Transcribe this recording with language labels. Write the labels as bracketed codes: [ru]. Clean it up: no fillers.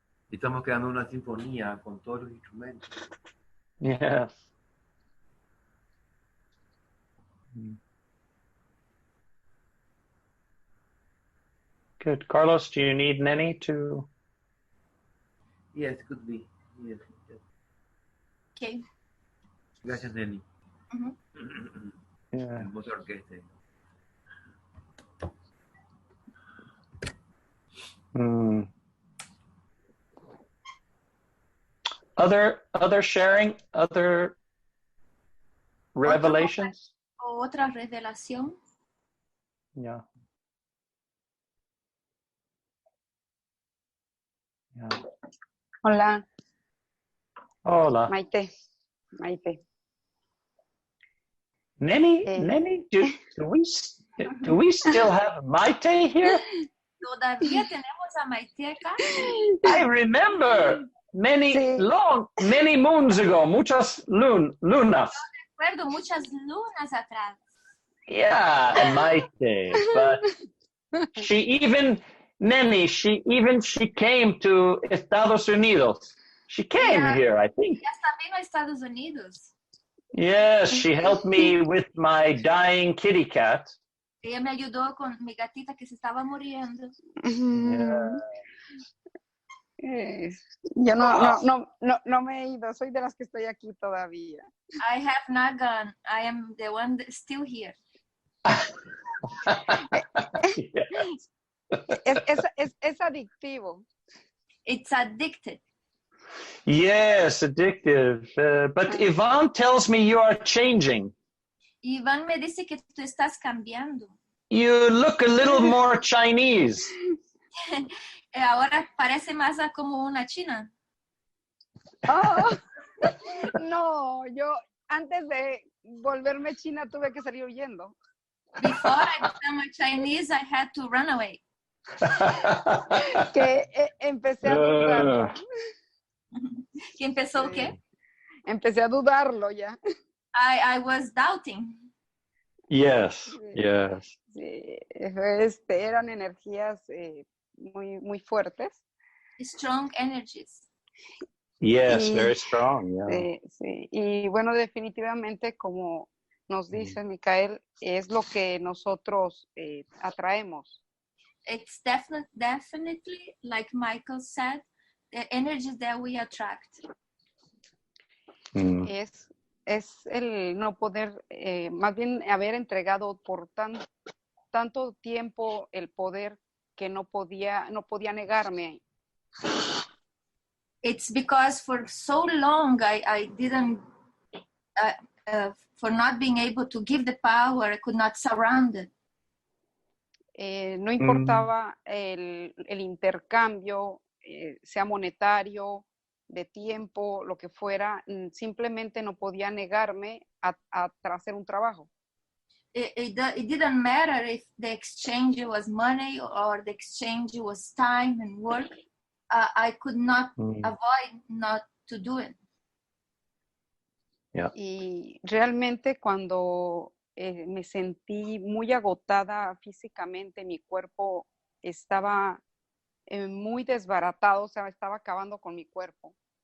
[es] Estamos creando una sinfonía con todos los instrumentos. [en] Yes. Good. Carlos, do you need Nenny to? Yes, could be. Yes. Okay. [es] Gracias, Nenny. [en] Yeah. [es] Hermosa orquesta. [en] Other sharing, other revelations? [es] Otra revelación. [en] Yeah. Yeah. [es] Hola, Hola. Maite. [en] Nenny, do we still have Maite here? [es] Todavía tenemos a Maite acá. [en] I remember many moons ago, [es] muchas lunas. Recuerdo muchas lunas atrás. [en] Yeah, Maite, but she came to Estados Unidos. She came here, I think. [es] Ya está vino a Estados Unidos. [en] Yes, she helped me with my dying kitty cat. [es] Ella me ayudó con mi gatita que se estaba muriendo. Yo no me he ido, soy de las que estoy aquí todavía. [en] I have not gone. I am the one that's still here. [es] Es adictivo. [en] It's addicted. Yes, addictive. But Yvonne tells me you are changing. [es] Iván me dice que tú estás cambiando. [en] You look a little more Chinese. [es] Ahora parece más como una china. Oh, no, yo antes de volverme china tuve que salir huyendo. [en] Before I became a Chinese, I had to run away. [es] Que empecé a dudarlo. ¿Y empezó qué? Empecé a dudarlo ya. [en] I was doubting. Yes. [es] Sí, eran energías muy fuertes. [en] Strong energies. Yes, very strong. Yeah. [es] Sí. Y bueno, definitivamente, como nos dice Micael, es lo que nosotros atraemos. [en] It's definitely, like Michael said, the energies that we attract. [es] Es el no poder, más bien haber entregado por tanto tiempo el poder que no podía negarme. [en] It's because for so long I didn't, for not being able to give the power, I could not surround it. [es] No importaba el intercambio, sea monetario, de tiempo, lo que fuera, simplemente no podía negarme a hacer un trabajo. [en] It didn't matter if the exchange was money or the exchange was time and work. I could not avoid not to do it. Yeah. [es] Y realmente cuando me sentí muy agotada físicamente, mi cuerpo estaba muy desbaratado, o sea, estaba acabando con mi cuerpo.